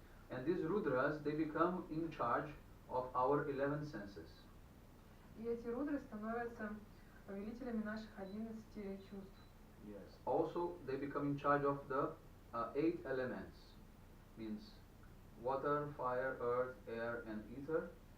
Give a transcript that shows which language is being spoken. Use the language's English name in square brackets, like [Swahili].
[English] And these Rudras, they become in charge of our 11 senses. [Russian] И эти рудры становятся повелителями наших 11 чувств. [English] Yes. Also, they become in charge of the 8 elements, means water, fire, earth, air, and ether.